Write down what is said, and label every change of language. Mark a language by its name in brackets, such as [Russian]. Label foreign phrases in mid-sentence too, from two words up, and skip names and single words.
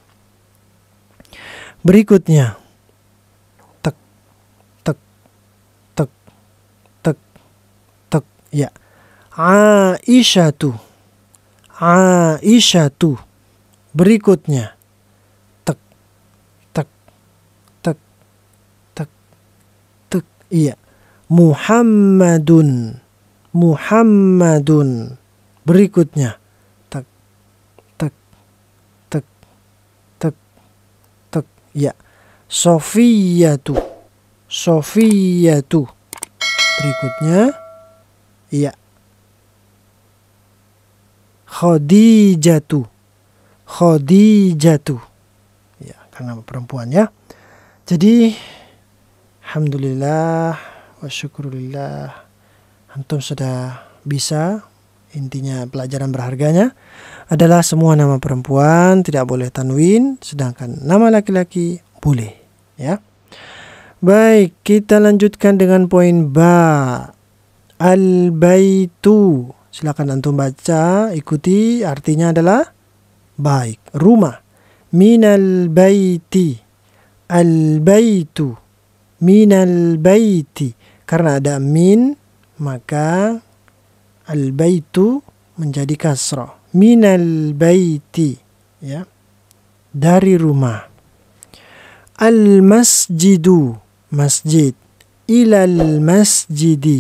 [Indonesian] Berikutnya. Tek, tek, tek, tek, tek. Ya. Aisyatu. Aisyatu. Berikutnya. Tek, tek, tek, tek, tek. Iya. Muhammadun. Muhammadun. Berikutnya. Tek, tek, tek, tek, tek. Ya. Sofiyatu. Sofiyatu. Berikutnya. Iya. Khadijatu. Khadijatu. Ya, karena perempuan ya. Jadi [Arabic] الحمد لله والشكر لله [Indonesian] antum sudah bisa. Intinya pelajaran berharganya adalah semua nama perempuan tidak boleh tanwin, sedangkan nama laki-laki boleh ya. Baik, kita lanjutkan dengan poin ba. Al-baitu. Silakan antum baca, ikuti, artinya adalah baik, rumah. [Arabic] من البيت. البيت. من البيت. [Indonesian] Karena ada min, maka al-baitu menjadi kasrah. [Arabic] من البيت. [Indonesian] Ya. Dari rumah. Al-masjidu. Masjid. [Arabic] إلى المسجد.